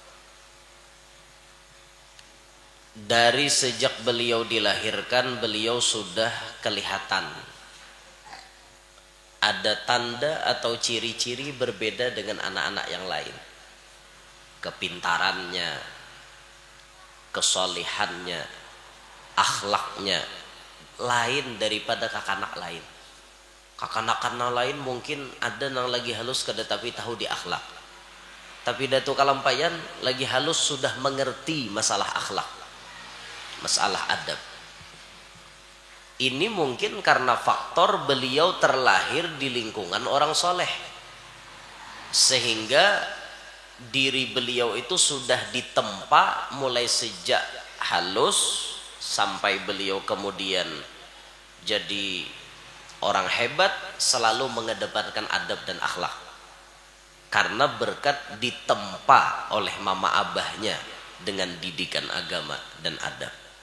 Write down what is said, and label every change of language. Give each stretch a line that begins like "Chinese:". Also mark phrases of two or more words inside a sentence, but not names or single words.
Indonesian: Dari sejak beliau dilahirkan, beliau sudah kelihatan ada tanda atau ciri-ciri berbeda dengan anak-anak yang lain. Kepintarannya, kesolehannya, akhlaknya lain daripada kakanak lain.
Banjar: Kakanak-kakanak lain mungkin ada yang lagi halus kada tapi tahu di akhlak.
Indonesian: Tapi Datuk Kalampayan lagi halus sudah mengerti masalah akhlak, masalah adab. Ini mungkin karena faktor beliau terlahir di lingkungan orang soleh, sehingga diri beliau itu sudah ditempa mulai sejak halus sampai beliau kemudian jadi orang hebat, selalu mengedepankan adab dan akhlak karena berkat ditempa oleh mama abahnya dengan didikan agama dan adab.